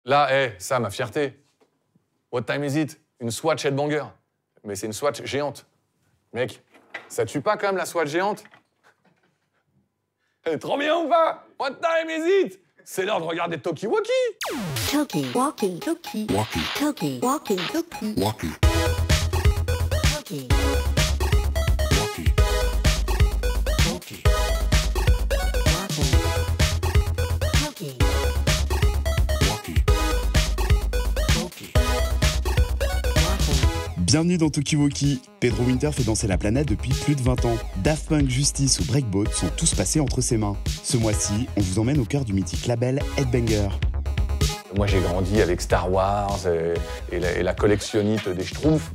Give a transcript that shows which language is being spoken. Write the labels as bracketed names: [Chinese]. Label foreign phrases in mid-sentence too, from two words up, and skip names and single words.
[French] Là, ça, ma fierté. [English] What time is it? [French] Une Swatch Headbanger. Mais c'est une Swatch géante. Mec, ça tue pas quand même la Swatch géante? Elle est trop bien ou pas? [English] What time is it? [French] C'est l'heure de regarder Talkie-Walkie. Talkie-Walkie, Talkie, Walkie, Talkie-Walkie, Talkie, walkie, Talkie, walkie, Talkie, Talkie, walkie. Talkie. Bienvenue dans Talkie-Walkie. Pedro Winter fait danser la planète depuis plus de 20 ans. Daft Punk, Justice ou Breakbot sont tous passés entre ses mains. Ce mois-ci, on vous emmène au cœur du mythique label Headbanger. Moi, j'ai grandi avec Star Wars et la collectionnite des Schtroumpfs.